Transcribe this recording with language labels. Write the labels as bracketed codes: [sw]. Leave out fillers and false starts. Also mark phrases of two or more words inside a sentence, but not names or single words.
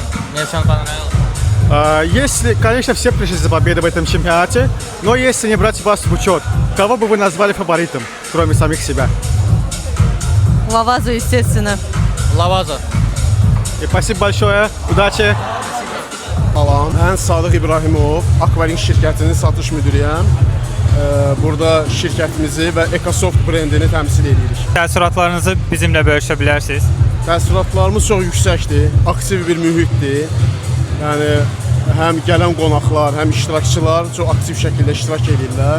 [ru] Мне всем понравилось. Если, конечно, все пришли за победой в этом чемпионате, но если не брать вас в учет, кого бы вы назвали фаворитом, кроме самих себя? Lavazza, естественно. Lavazza. Спасибо большое. Удачи. [az] Salam, mən Sadıq İbrahimov, Akvaring şirkətinin satış müdürüyəm. Burada şirkətimizi və EcoSoft brendini təmsil edirik. Təəssüratlarınızı bizimlə bölüşə bilərsiniz. Təəssüratlarımız çox yüksəkdir, aktiv bir mühitdir. Yəni həm gələn qonaqlar, həm iştirakçılar çox aktiv şəkildə iştirak edirlər.